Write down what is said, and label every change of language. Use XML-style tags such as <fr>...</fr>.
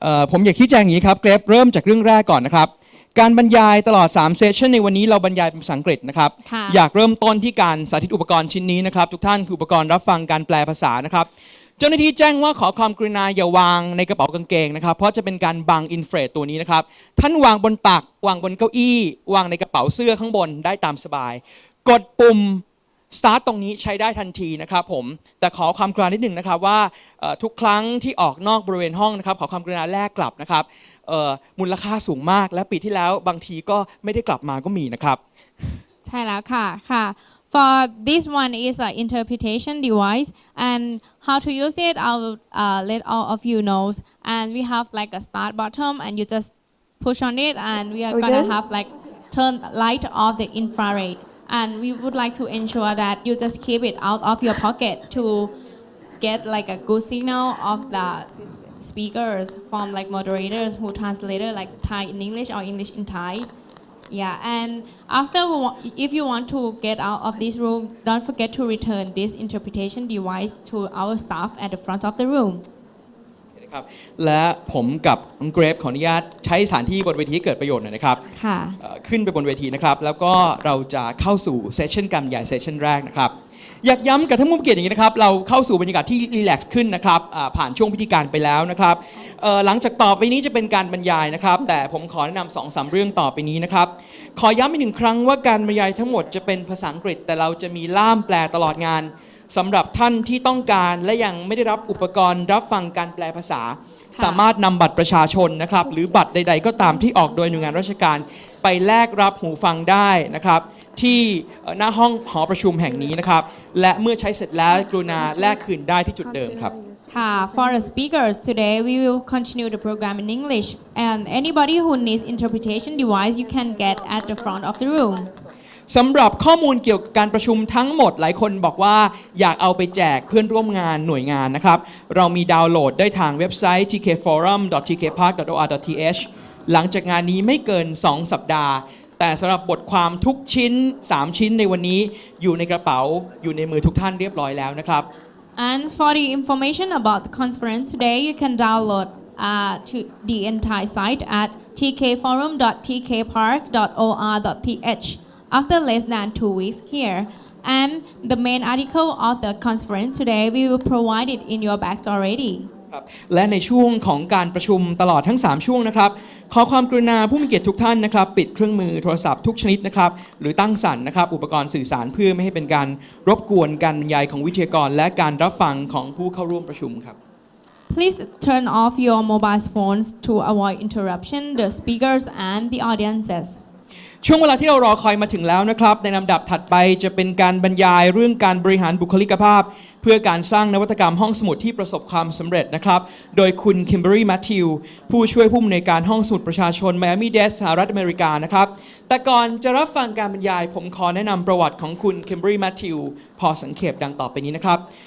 <th>ผมอยากชี้แจงอย่างนี้ครับเกรฟเริ่มจากเรื่องแรกก่อนนะครับการบรรยายตลอด3เซสชั่นในวันนี้เราบรรยายเป็นภาษาอังกฤษนะครับอยากเริ่มต้นที่การสาธิตอุปกรณ์ชิ้นนี้นะครับทุกท่านคืออุปกรณ์รับฟังการแปลภาษานะครับเจ้าหน้าที่แจ้งว่าขอความกรุณาอย่าวางในกระเป๋ากางเกงนะครับเพราะจะเป็นการบังอินเฟรตตัวนี้นะครับท่านวางบนตักวางบนเก้าอี้วางในกระเป๋าเสื้อข้างบนได้ตามสบายกดปุ่ม start ตรงนี้ใช้ได้ทันทีนะครับผมแต่ขอความกรุณานิดหนึ่งนะครับว่าทุกครั้งที่ออกนอกบริเวณห้องนะครับขอความกรุณาแลกกลับนะครับมูลค่าสูงมากและปีที่แล้วบางทีก็ไม่ได้กลับมาก็มีนะครับ ใช่แล้วค่ะค่ะ</th> <en>For this one is an interpretation device, and how to use it, I'll let all of you know. And we have like a start button, and you just push on it, and we are gonna have like turn light off the infrared. And we would like to ensure that you just keep it out of your pocket to get like a good signal of the speakers from like moderators who translated like Thai in English or English in Thai. Yeah, and after if you want to get out of this room, don't forget to return this interpretation device to our staff at the front of the room.</en> <th>ครับและผมกับน้องเกรฟขออนุญาตใช้สถานที่บนเวทีให้เกิดประโยชน์หน่อยนะครับขึ้นไปบนเวทีนะครับแล้วก็เราจะเข้าสู่เซสชั่นการบรรยายเซสชั่นแรกนะครับอยากย้ำกับท่านผู้เกียรติอย่างนี้นะครับเราเข้าสู่บรรยากาศที่รีแลกซ์ขึ้นนะครับผ่านช่วงพิธีการไปแล้วนะครับ หลังจากต่อไปนี้จะเป็นการบรรยายนะครับแต่ผมขอแนะนำ2-3 เรื่องต่อไปนี้นะครับขอย้ำอีก1 ครั้งว่าการบรรยายทั้งหมดจะเป็นภาษาอังกฤษแต่เราจะมีล่ามแปลตลอดงานสำหรับท่านที่ต้องการและยังไม่ได้รับอุปกรณ์รับฟังการแปลภาษาสามารถนำบัตรประชาชนนะครับหรือบัตรใดๆก็ตามที่ออกโดยหน่วยงานราชการไปแลกรับหูฟังได้นะครับที่หน้าห้องหอประชุมแห่งนี้นะครับและเมื่อใช้เสร็จแล้วกรุณาแลกคืนได้ที่จุดเดิมครับ</th> <en>ค่ะ For the speakers today we will continue the program in English and anybody who needs interpretation device you can get at the front of the room</en> <th>สำหรับข้อมูลเกี่ยวกับการประชุมทั้งหมดหลายคนบอกว่าอยากเอาไปแจกเพื่อนร่วมงานหน่วยงานนะครับเรามีดาวน์โหลดได้ทางเว็บไซต์ tkforum.tkpark.or.th หลังจากงานนี้ไม่เกิน2 สัปดาห์ แต่สำหรับบทความทุกชิ้น3ชิ้นในวันนี้อยู่ในกระเป๋าอยู่ในมือทุกท่านเรียบร้อยแล้วนะครับ</th> <en>And for the information about the conference today, you can download to the entire site at tkforum.tkpark.or.th after less than 2 weeks here. And the main article of the conference today, we will provide it in your bags already.</en> <th>ครับและในช่วงของการประชุมตลอดทั้ง3ช่วงนะครับขอความกรุณาผู้มีเกียรติทุกท่านนะครับปิดเครื่องมือโทรศัพท์ทุกชนิดนะครับหรือตั้งสั่นนะครับอุปกรณ์สื่อสารเพื่อไม่ให้เป็นการรบกวนการบรรยายของวิทยากรและการรับฟังของผู้เข้าร่วมประชุมครับ</th> <en>Please turn off your mobile phones to avoid interruption, the speakers and the audiences.</en> <th>ช่วงเวลาที่เรารอคอยมาถึงแล้วนะครับในลำดับถัดไปจะเป็นการบรรยายเรื่องการบริหารบุคลิกภาพเพื่อการสร้างนวัตกรรมห้องสมุดที่ประสบความสำเร็จนะครับโดยคุณคิมเบอรี่แมทธิวผู้ช่วยผู้อำนวยการห้องสมุดประชาชนไมอามี่เดสสหรัฐอเมริกานะครับแต่ก่อนจะรับฟังการบรรยายผมขอแนะนำประวัติของคุณคิมเบอรี่แมทธิวพอสังเขปดังต่อไปนี้นะครับ</th>